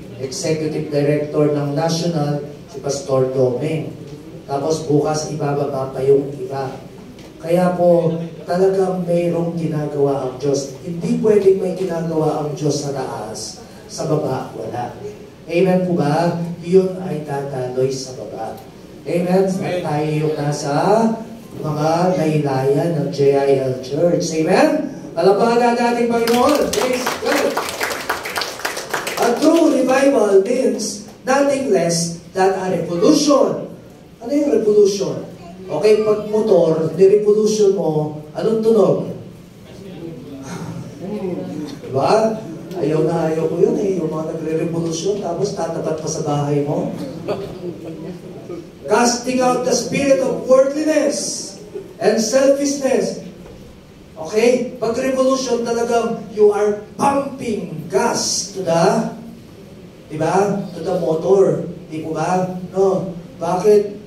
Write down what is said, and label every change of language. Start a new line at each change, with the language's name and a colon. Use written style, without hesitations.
Filipino: Executive Director ng National, si Pastor Doming. Tapos bukas, ibababa pa yung iba. Kaya po, talagang mayroong ginagawa ang Diyos. Hindi pwedeng may ginagawa ang Diyos sa taas, sa baba, wala. Amen po ba? Yun ay tataloy sa baba. Amen? Tayo yung nasa mga laylayan ng JIL Church. Amen? Palapakan natin, Panginoon.
English: Praise God. A true revival means nothing less than a revolution.
Filipino: Ano yung revolution? Okay, pag motor, ni-revolution mo, anong tunog? Diba? Ayaw ko yun eh, yung mga nagre-revolution, tapos tatapat pa sa bahay mo.
English: Casting out the spirit of worldliness and selfishness. Okay? Pag revolution talagang you are pumping gas to the, diba? To the motor.
Filipino: Di po ba?
English: No. Bakit?